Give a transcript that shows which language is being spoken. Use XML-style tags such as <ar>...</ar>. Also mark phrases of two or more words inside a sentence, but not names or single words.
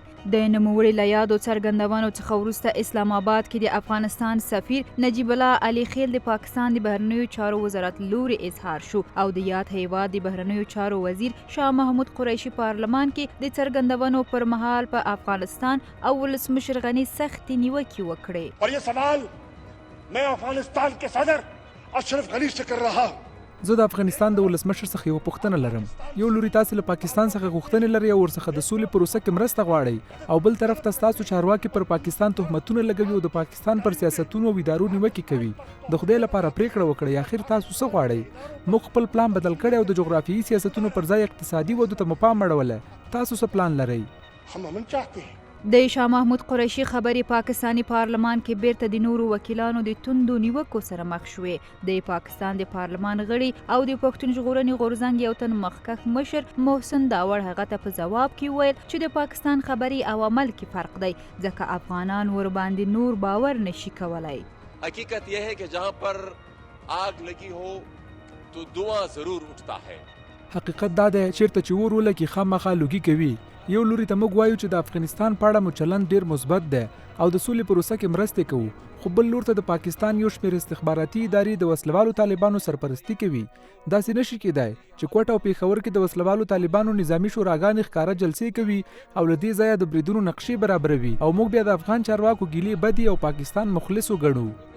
<ps>د نوموړي له یادو څرګندونو څخه وروسته اسلام آباد کې د افغانستان سفیر نجیب الله علي خیل د پاکستان د بهرنیو چارو وزارت لوري اظهار شو او د یاد هیواد د بهرنیو چارو وزیر شاه محمود قریشي پارلمان کې د څرګندونو پر مهال په افغانستان او ولسمشر غني سخت نیوکې وکړې.</ps> <ur>اور یہ سوال میں افغانستان کے صدر اشرف غنی سے کر رہا ہوں.</ur> <ps>زه د افغانستان د ولسمشر څخه یو پوښتنه لرم. یو لوري تاسو له پاکستان څخه غوښتنې لري او ورڅخه د سولې پروسه کې مرسته غواړئ او بل طرف ته تاسو چارواکي پر پاکستان تهمتونه لګوي او د پاکستان پر سیاستونو او ادارو نیوکې کوي. د خدای لپاره پریکړه وکړئ اخر تاسو څه غواړئ؟ موږ خپل پلان بدل کړی او د جغرافیایي سیاستونو پر ځای اقتصادي ودو ته مو پام اړولی. تاسو څه پلان لرئ؟</ps> <ur>ہم امن چاہتے ہیں.</ur> <ps>د شاه محمود قریشي خبرې پاکستانی پارلمان کې بیرته د نورو وکیلانو د توندو نیوکو سره مخ شوې. د پاکستان د پارلمان غړي او د پښتون ژغورنې غورځنګ یو تن مخکښ مشر محسن داور هغه ته په ځواب کې ویل چې د پاکستان خبرې او عمل کې فرق دی ځکه افغانان ور باندې نور باور نشي کولای.</ps> <ur>حقیقت یہ ہے کہ جہاں پر آگ لگی ہو تو دھواں ضرور اٹھتا ہے.</ur> <ps>حقیقت دا دی چیرته چې اور ولګي خامخا لوګي کوي. یو لوري ته موږ وایو چې د افغانستان په اړه مو چلند ډیر مثبت دی او د سولې پروسه کې مرستې کوو، خو بل لور ته د پاکستان یو شمېر استخباراتي ادارې د وسلوالو طالبانو سرپرستي کوي. داسې نشي کېدای چې کوټه او پیښور کې د وسلوالو طالبانو نظامی شوراګانې ښکاره جلسې کوي او له دې ځایه د بریدونو نقشې برابروي او موږ بیا د افغان چارواکو ګیلې بدي او پاکستان مخلص وګڼو.</ps>